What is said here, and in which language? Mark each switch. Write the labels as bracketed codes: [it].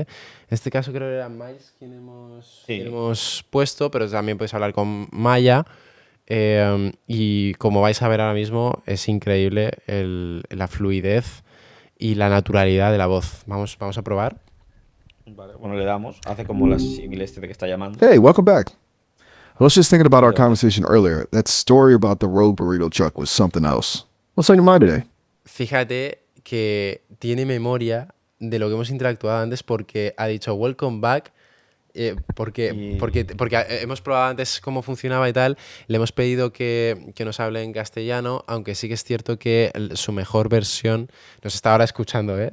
[es] En este caso creo que era Miles quien hemos puesto, pero también podéis hablar con Maya y como vais a ver ahora mismo, es increíble la fluidez y la naturalidad de la voz. Vamos a probar. Vale, bueno, le damos. Hace como la símil de que está llamando. [en] Hey, welcome back. I was just thinking about our conversation earlier. That story about the rogue burrito truck was something else. What's on your mind today? [es] Fíjate que tiene memoria de lo que hemos interactuado antes porque ha dicho [en] welcome back. [es] Porque hemos probado antes cómo funcionaba y tal, le hemos pedido que nos hable en castellano, aunque sí que es cierto que su mejor versión, nos está ahora escuchando, ¿eh?